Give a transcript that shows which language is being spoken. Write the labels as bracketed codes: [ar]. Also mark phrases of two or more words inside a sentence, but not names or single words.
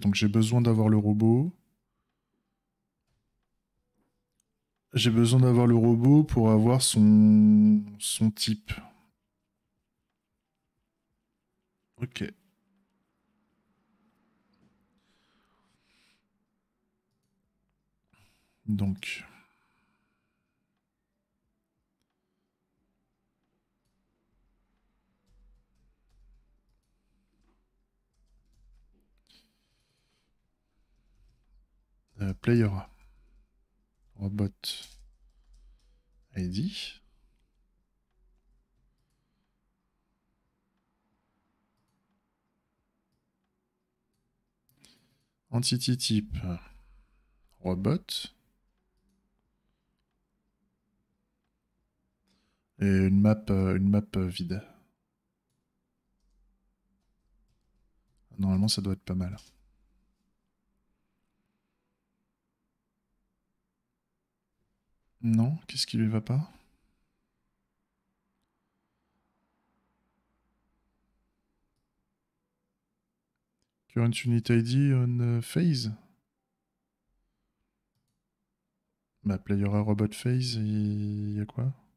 [fr] Donc j'ai besoin d'avoir le robot. J'ai besoin d'avoir le robot pour avoir son type. Ok. Donc, [en] player robot ID. Entity type robot. [fr] Et une map vide. Normalement, ça doit être pas mal. Non, qu'est-ce qui lui va pas? [en] Current unit ID on phase. [fr] Bah, [en] player robot phase, [fr] il y a quoi?